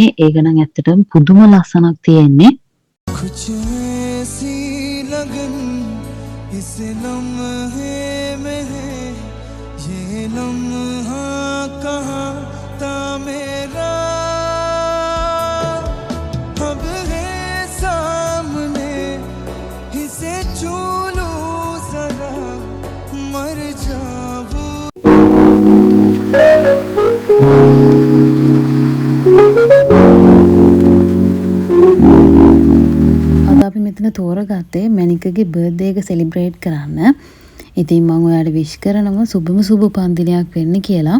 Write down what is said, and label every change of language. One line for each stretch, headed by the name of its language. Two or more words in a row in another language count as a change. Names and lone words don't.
Sinhala: ඒක නම් ඇත්තටම පුදුම ලස්සනක් තියෙන්නේ.
Hindi: कुछ ऐसी लगन इस लम्हे में है ये लम्हा कहाँ था मेरा अब है सामने इसे छू लूं जरा मर जाऊं
Sinhala: අද අපි මෙතන තෝරගත්තේ මැනිකගේ බර්ත්ඩේ එක සෙලිබ්‍රේට් කරන්න. ඉතින් මම ඔයාලට විශ් කරනවා සුබම සුබ උපන්දිනයක් වෙන්න කියලා.